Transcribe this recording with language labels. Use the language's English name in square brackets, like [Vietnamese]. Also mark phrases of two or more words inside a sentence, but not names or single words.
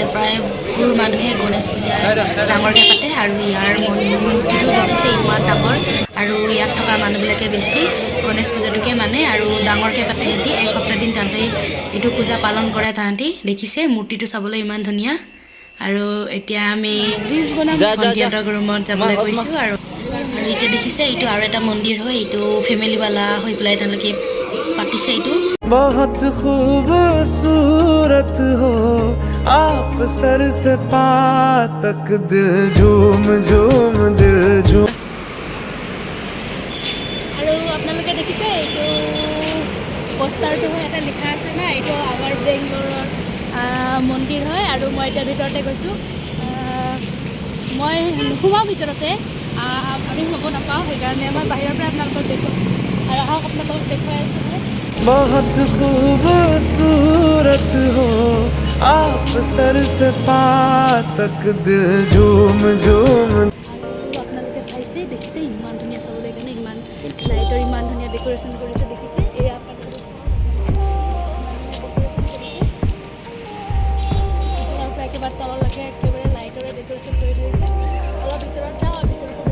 [Assamese] প্ৰায় বহু মানুহে গণেশ পূজা ডাঙৰকৈ পাতে আৰু ইয়াৰ মূৰ্তিটো দেখিছে ইমান ডাঙৰ আৰু ইয়াত থকা মানুহবিলাকে বেছি গণেশ পূজাটোকে মানে আৰু ডাঙৰকৈ পাতে সিহঁতি এসপ্তাহ দিন তাহাঁতে এইটো পূজা পালন কৰে তাহাঁতি দেখিছে মূৰ্তিটো চাবলৈ ইমান ধুনীয়া আৰু এতিয়া আমি ভণ্টিহঁতৰ ৰুমত যাবলৈ গৈছোঁ আৰু এতিয়া দেখিছে এইটো আৰু এটা মন্দিৰ হয় এইটো ফেমিলিৱালা হৈ পেলাই তেওঁলোকে পাতিছে এইটো [Hindi] बहुत खूबसूरत हो आप सर से पा तक दिल झूम झूम दिल झूम [Assamese] আৰু আপোনালোকে দেখিছে এইটো পোষ্টাৰটো হয় এটা লিখা আছে না এইটো আমাৰ বেংগলোৰৰ মন্দিৰ হয় আৰু মই এতিয়া ভিতৰতে গৈছোঁ মই নোসোমাওঁ ভিতৰতে আমি হ'ব নাপাওঁ সেইকাৰণে মই বাহিৰৰ পৰা আপোনালোকক দেখুৱাম আৰু আহক আপোনালোকক দেখুৱাই আছোঁ মই [Hindi] बहुत खूबसूरत हो आप सर से पा तक दिल झूम झूम [Assamese] আপোনালোকে চাইছে দেখিছে ইমান ধুনীয়া চাবলৈ কাৰণে ইমান লাইটৰ ইমান ধুনীয়া ডেকৰেশ্যন কৰিছে দেখিছে এই আপোনালোকে একেবাৰে তললৈকে একেবাৰে লাইটৰে ডেকৰেশ্যন কৰি থৈছে অলপ ভিতৰত যাওঁ আৰু ভিতৰত